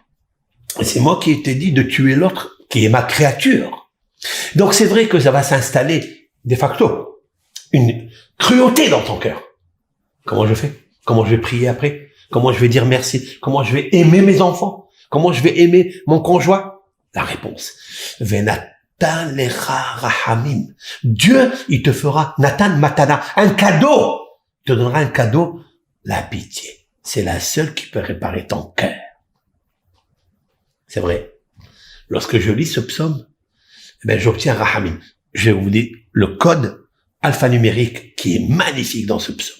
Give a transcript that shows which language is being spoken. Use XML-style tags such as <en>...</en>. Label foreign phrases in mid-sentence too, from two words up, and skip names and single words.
<fr>C'est moi qui t'ai dit de tuer l'autre, qui est ma créature. Donc c'est vrai que ça va s'installer, de facto, une cruauté dans ton cœur. Comment je fais? Comment je vais prier après? Comment je vais dire merci? Comment je vais aimer mes enfants? Comment je vais aimer mon conjoint? La réponse.</fr> <he>ונתן לך רחמים.</he> <fr>Dieu, il te fera</fr> <he>נתן מתנה,</he> <fr>un cadeau. Il te donnera un cadeau, la pitié. C'est la seule qui peut réparer ton cœur. C'est vrai. Lorsque je lis ce psaume, j'obtiens rahamim. Je vais vous dire le code alphanumérique qui est magnifique dans ce psaume.</fr>